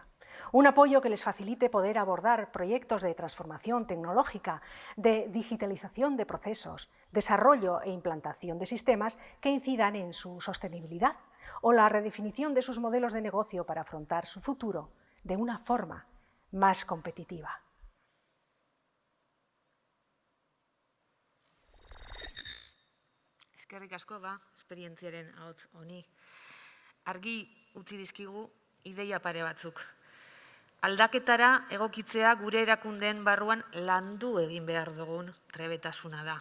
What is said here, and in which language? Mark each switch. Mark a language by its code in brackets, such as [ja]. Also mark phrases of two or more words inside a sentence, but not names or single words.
[es] Un apoyo que les facilite poder abordar proyectos de transformación tecnológica, de digitalización de procesos, desarrollo e implantación de sistemas que incidan en su sostenibilidad o la redefinición de sus modelos de negocio para afrontar su futuro de una forma más competitiva. [eu] Eskerrik asko esperientziaren ahots honi. Argi utzi dizkigu ideia pare batzuk. Aldaketara egokitzea gure erakundeen barruan landu egin behar dugun trebetasuna da.